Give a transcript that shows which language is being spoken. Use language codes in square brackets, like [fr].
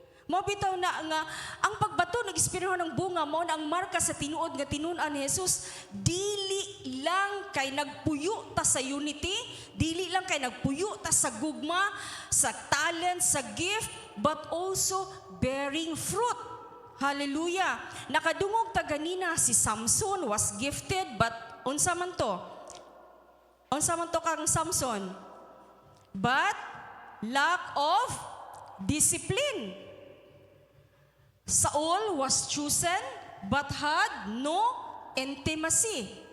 [ceb] Mao bitaw na nga ang pagbato ng espiritu ng bunga mao na ang marka sa tinuod nga tinun-an ni Jesus. Dili lang kay nagpuyo ta sa unity, dili lang kay nagpuyo ta sa gugma, sa talent, sa gift, [en] but also bearing fruit. [ceb] Hallelujah. Nakadungog ta ganina si Samson [en] was gifted, but [ceb] unsa man to? Unsa man to kang Samson? [en] But lack of discipline. Saul was chosen but had no intimacy.